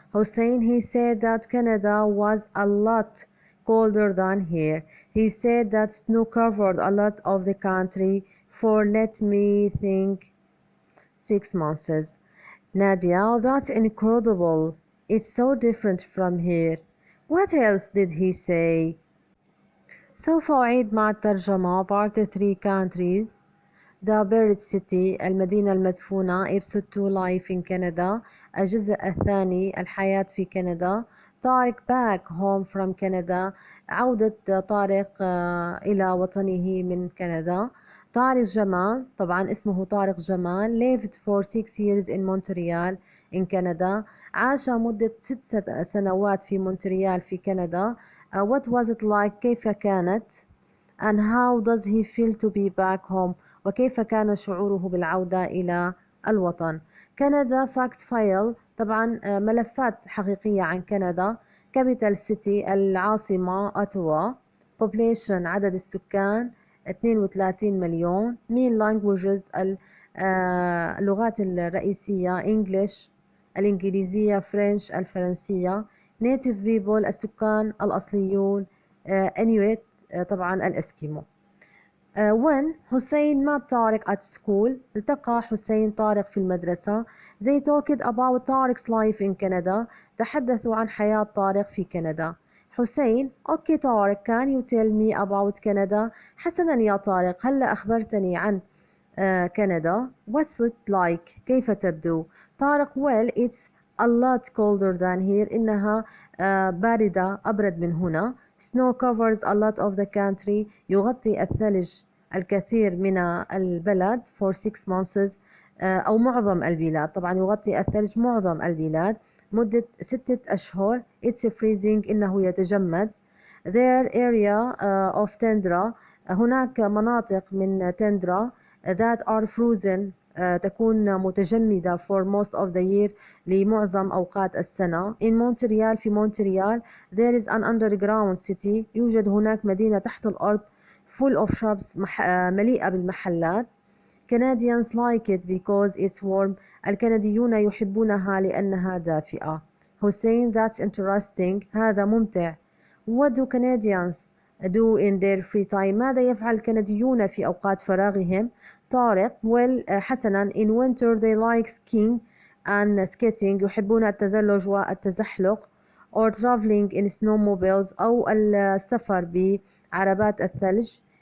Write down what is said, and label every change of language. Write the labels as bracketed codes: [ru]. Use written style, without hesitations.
[en] Hussein, he said that Canada was a lot colder than here. He said that snow covered a lot of the country for, let me think, 6 months. Nadia, that's incredible. It's so different from here. What else did he say? [ar] سوف أعيد مع الترجمة [en] Part 3 Countries The Buried City [ar] المدينة المدفونة [en] Episode 2 Life in Canada [ar] الجزء الثاني الحياة في كندا [en] طارق back home from Canada [ar] عودة طارق إلى وطنه من كندا طارق جمال طبعا اسمه طارق جمال [en] lived for 6 years in Montreal in Canada [ar] عاش مدة 6 سنوات في مونتريال في كندا [en] what was it like [ar] كيف كانت [en] and how does he feel to be back home [ar] وكيف كان شعوره بالعودة إلى الوطن. كندا [en] fact file [ar] طبعا ملفات حقيقية عن كندا. [en] capital city [ar] العاصمة أوتوا. population عدد السكان 32 مليون. [en] main languages [ar] اللغات الرئيسية English الإنجليزية French الفرنسية. [en] native people [ar] السكان الأصليون Inuit طبعا الأسكيمو. 1. [en] حسين met طارق at school. [ar] التقى حسين طارق في المدرسة. [en] They talked about Tariq's life in Canada. [ar] تحدثوا عن حياة طارق في كندا. حسين أوكي طارق [en] can you tell me about Canada؟ [ar] حسنا يا طارق هلا أخبرتني عن كندا. [en] What's it like؟ [ar] كيف تبدو؟ [en] طارق well it's a lot colder than here. [ar] إنها باردة أبرد من هنا. [en] Snow covers a lot of the country. [ar] يغطي الثلج الكثير من البلد [en] for 6 months [ar] أو معظم البلاد. طبعا يغطي الثلج معظم البلاد مدة 6 أشهر. [en] It's freezing [ar] إنه يتجمد. [en] There area of tundra [ar] هناك مناطق من [en] tundra that are frozen [ar] تكون متجمدة [en] for most of the year [ar] لمعظم أوقات السنة. [en] In Montreal [ar] في مونتريال [en] there is an underground city [ar] يوجد هناك مدينة تحت الأرض [en] full of shops [ar] مليئة بالمحلات. [en] Canadians like it because it's warm. [ar] الكنديون يحبونها لأنها دافئة. [en] حسين that's interesting. [ar] هذا ممتع. [en] What do Canadians do in their free time؟ [ar] ماذا يفعل الكنديون في أوقات فراغهم؟ [en] طارق well [ar] حسنا [en] in winter they like skiing and skating [ar] يحبون التزلج والتزحلق [en] or traveling in snowmobiles [ar] أو السفر بعربات الثلج.